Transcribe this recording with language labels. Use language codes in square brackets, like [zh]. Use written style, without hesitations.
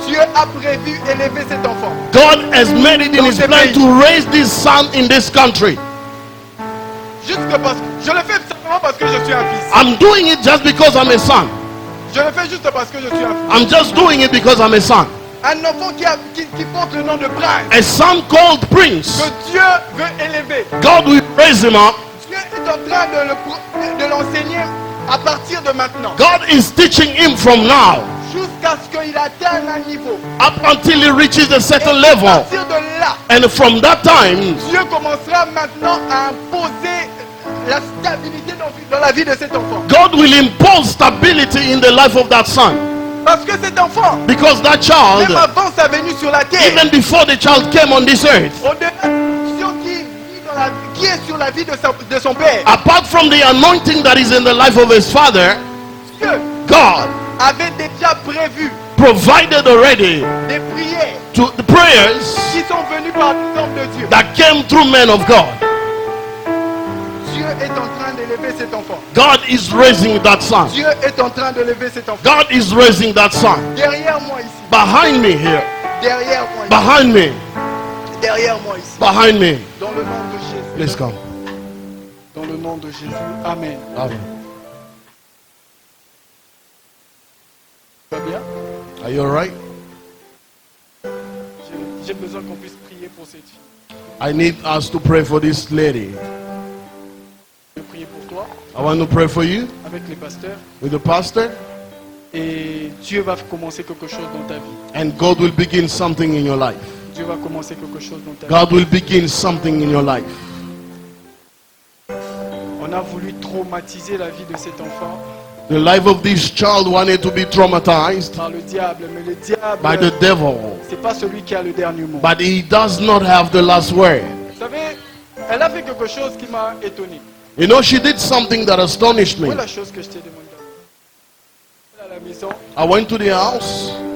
[fr] Dieu a prévu élever cet enfant. [en] God has made it in [fr] Dans [en] his [fr] ce [en] plan [fr] pays. [en] to raise this son in this country. [fr] Juste parce que je le fais simplement parce que je suis un fils. [en] I'm doing it just because I'm a son. [fr] Je le fais juste parce que je suis un fils. [en] I'm just doing it because I'm a son. [fr] Un enfant qui porte le nom de prince. [en] A son called prince. [fr] Que Dieu veut élever. [en] God will raise him up. [fr] Dieu est en train de l'enseigner à partir de maintenant. [en] God is teaching him from now [fr] Jusqu'à ce qu'il atteigne un niveau. [en] up until he reaches a [fr] Et [en] certain [fr] à [en] level. [fr] partir de là, [en] And from that time, [fr] Dieu commencera maintenant à imposer la stabilité dans la vie de cet enfant. [en] God will impose stability in the life of that son. [fr] Parce que cet enfant, [en] Because that [fr] même [en] child, [fr] avant sa venue sur la terre, [en] even before the child came on this earth, [fr] au-delà de l'onction qui est sur la vie de son père, [en] apart from the anointing that is in the life of his father, [fr] Dieu [en] God [fr] avait déjà prévu [en] provided already [fr] des prières [en] to the prayers [fr] qui sont venues par l'exemple de Dieu. [en] that came through men of God. [fr] Dieu est en train d'élever cet enfant. [en] God is raising that son. [fr] Dieu est en train d'élever cet enfant. [en] God is raising that son. [fr] Derrière moi ici, [en] Behind me here. [fr] derrière moi ici, [en] Behind me. [fr] derrière moi ici. [en] Behind me. [fr] Dans le nom de Jésus. [en] Please come. [fr] Dans le nom de Jésus. Amen. [en] Amen. [fr] Tu vas bien? [en] Are you alright? [fr] J'ai besoin qu'on puisse prier pour cette fille. [en] I need us to pray for this lady. [fr] Je vais prier pour toi [en] I want to pray for you [fr] avec les pasteurs. [en] with the pastor, [fr] Et Dieu va commencer quelque chose dans ta vie. [en] and God will begin something in your life. [fr] Dieu va commencer quelque chose dans ta vie. [en] God will begin something in your life. [fr] On a voulu traumatiser la vie de cet enfant [en] The life of this child wanted to be traumatized [fr] par le diable. Mais le diable, [en] by the devil, [fr] c'est pas celui qui a le dernier mot. [en] but he does not have the last word. [fr] Vous savez, elle a fait quelque chose qui m'a étonné. [en] You know, she did something that astonished me. [fr] Voilà la chose que je t'ai demandé. Elle est à la maison. [en] I went to the house.